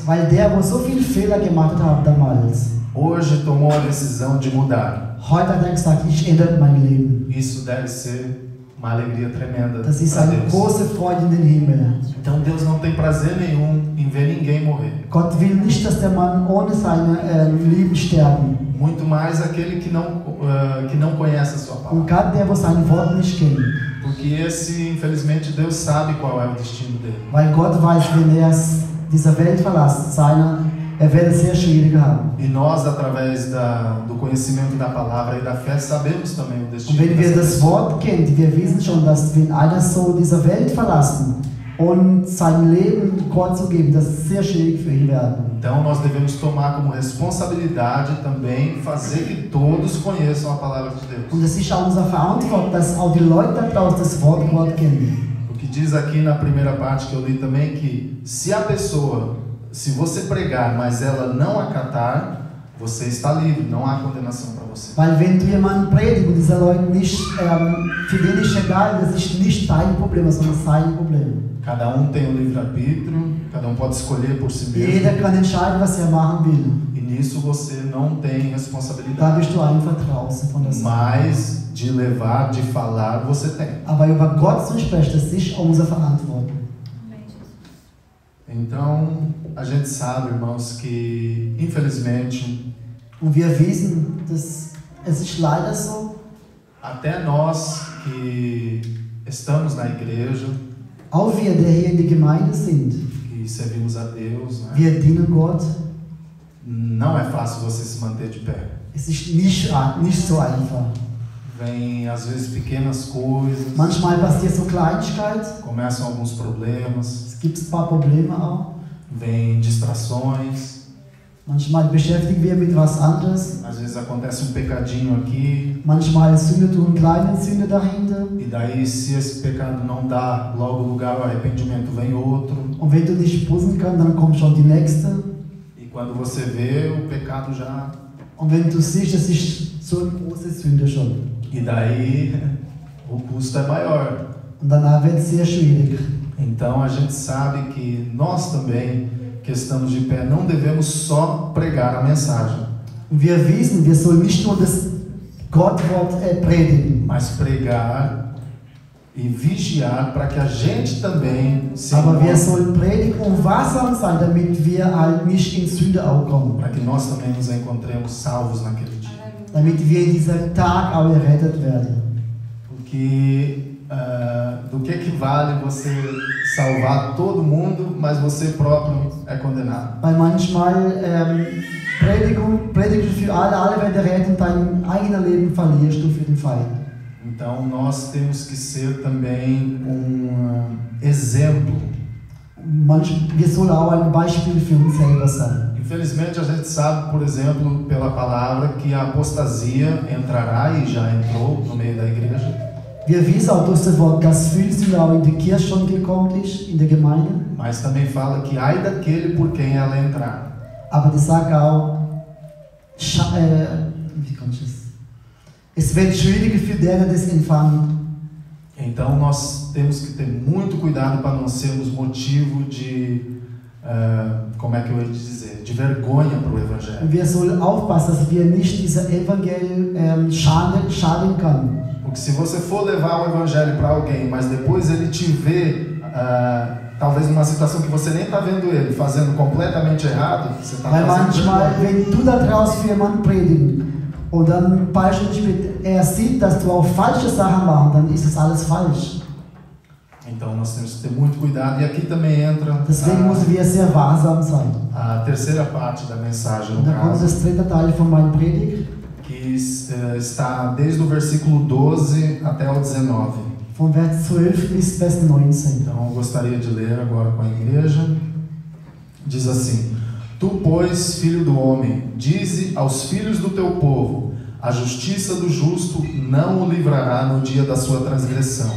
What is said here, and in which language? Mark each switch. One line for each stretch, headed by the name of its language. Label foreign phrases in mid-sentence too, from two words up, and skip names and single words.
German: Weil der, wo so viele Fehler gemacht hat damals,
Portuguese: hoje tomou a decisão de mudar.
German: heute hat er gesagt, ich ändere mein Leben.
Portuguese: Isso deve ser uma alegria tremenda
German: Das ist
Portuguese: para
German: eine
Portuguese: Deus.
German: große Freude in den Himmel.
Portuguese: Então Deus não tem prazer nenhum em ver ninguém morrer.
German: Gott will nicht, dass der Mann ohne sein Leben sterben.
Portuguese: Muito mais aquele que não conhece a sua
German: Und
Portuguese: palavra.
German: gerade der, wo sein Wort nicht kennt.
Portuguese: Porque esse, infelizmente, Deus sabe qual é o destino dele.
German: Weil Gott weiß, wenn er diese Welt verlässt, er wird es sehr schwierig haben.
Portuguese: E nós, através do conhecimento da palavra e da fé, sabemos também o
German: Und
Portuguese: destino
German: wenn wir
Portuguese: dessa
German: das
Portuguese: pessoa.
German: Wort kennen, wir wissen schon, dass wenn einer so diese Welt verlassen und sein Leben Gott zu geben, das ist sehr schwierig für ihn werden.
Portuguese: Então nós devemos tomar como responsabilidade também fazer que todos conheçam a palavra de Deus.
German: Und es ist auch unsere Verantwortung, dass auch die Leute da draußen das Wort Gott kennen.
Portuguese: O que diz aqui na primeira parte que eu li também que se você pregar, mas ela não acatar, você está livre, não há condenação para você.
German: Weil wenn du jemanden predigst und diese Leute nicht, für den ist egal, das ist nicht dein Problem, sondern sein Problem.
Portuguese: Cada tem o livre-arbítrio, cada pode escolher por si mesmo.
German: Jeder kann entscheiden, was er machen will.
Portuguese: E nisso você não tem
German: Da
Portuguese: responsabilidade.
German: bist du einfach draußen von der Sache.
Portuguese: Mas de levar, de falar, você tem.
German: Aber über Gott zu sprechen, das ist unsere Verantwortung.
Portuguese: Amém, Jesus. Então, a gente sabe, irmãos, que infelizmente
German: Und wir wissen, dass es ist leider so,
Portuguese: até nós que estamos na igreja,
German: auch wir, die hier in der Gemeinde sind,
Portuguese: que servimos a Deus, né?
German: wir dienen Gott.
Portuguese: Não é fácil você se manter de pé.
German: Es ist nicht so einfach.
Portuguese: Vem às vezes pequenas coisas,
German: Manchmal passiert so Kleinigkeit,
Portuguese: começam alguns problemas,
German: es gibt ein paar Probleme auch.
Portuguese: vem distrações,
German: Manchmal beschäftigen wir mit was anderes.
Portuguese: às vezes acontece um pecadinho aqui,
German: Manchmal Sünde tun kleine Sünde dahinter.
Portuguese: e daí se esse pecado não dá logo lugar ao arrependimento, vem outro,
German: Und wenn du nicht bußen kannst, dann kommt schon die nächste.
Portuguese: e quando você vê, o pecado já...
German: Und wenn du siehst, das ist so eine große Sünde schon.
Portuguese: E daí o custo é maior.
German: Und danach wird es sehr schwierig.
Portuguese: Então a gente sabe que nós também, que estamos de pé, não devemos só pregar a mensagem,
German: Und wir wissen, wir sollen nicht nur das Gottwort predigen,
Portuguese: mas pregar e vigiar para que a gente também se
German: aber wir
Portuguese: encontre,
German: sollen predigen und wachsam sein, damit wir halt nicht in Sünde auch kommen.
Portuguese: para que nós também nos encontremos salvos naquele dia.
German: Damit wir in diesem Tag auch errettet werden.
Portuguese: Porque do que vale você salvar todo mundo, mas você próprio é condenado?
German: Weil manchmal predigst du für alle werden errettet und dein eigenes Leben verlierst du für den Feind.
Portuguese: Então nós temos que ser também exemplo.
German: Wir sollen auch ein Beispiel für uns selber sein.
Portuguese: Infelizmente a gente sabe, por exemplo, pela palavra, que a apostasia entrará e já entrou no meio da igreja.
German: Wir wissen auch durch das Wort, dass viel Sünde auch in die Kirche schon gekommen ist, in der Gemeinde.
Portuguese: Mas também fala que ai daquele por quem ela entrar.
German: Aber die sagt auch, es wird schwieriger für denen, das empfangen.
Portuguese: Então nós temos que ter muito cuidado para não sermos motivo de, como é que eu ia dizer, de vergonha para o Evangelho.
German: Wir sollen aufpassen, dass wir nicht dieser Evangelium schaden können.
Portuguese: Porque se você for levar o Evangelho para alguém, mas depois ele te vê, talvez numa situação que você nem está vendo ele, fazendo completamente errado, você está
German: Weil
Portuguese: fazendo
German: manchmal,
Portuguese: vergonha.
German: wenn du da draußen für jemanden predigen und dann beispielsweise er sieht, dass du auch falsche Sachen machst, dann ist es alles falsch.
Portuguese: Então nós temos que ter muito cuidado. E aqui também entra
German: Deswegen müssen wir sehr wahrsam sein.
Portuguese: a terceira parte da mensagem, no
German: Und dann kommt
Portuguese: caso,
German: das dritte Teil von meinem Predigt,
Portuguese: que está desde o versículo 12 até o 19.
German: von Vers 12 bis Vers 19.
Portuguese: Então eu gostaria de ler agora com a igreja. Diz assim: Tu, pois, filho do homem, dize aos filhos do teu povo: a justiça do justo não o livrará no dia da sua transgressão.